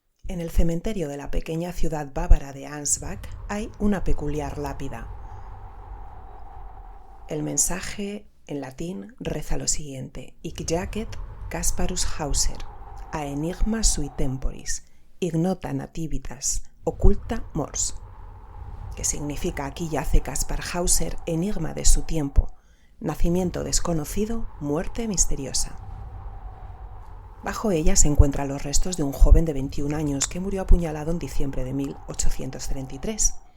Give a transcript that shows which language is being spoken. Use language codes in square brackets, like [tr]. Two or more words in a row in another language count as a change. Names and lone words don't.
[es] En el cementerio de la pequeña ciudad bávara de Ansbach hay una peculiar lápida. El mensaje en latín reza lo siguiente: [la] Hic jacet Casparus Hauser, a enigma sui temporis, ignota nativitas, occulta mors, [es] que significa: aquí yace Caspar Hauser, enigma de su tiempo, nacimiento desconocido, muerte misteriosa. Bajo ella se encuentran los restos de un joven de 21 años que murió apuñalado en diciembre de 1833.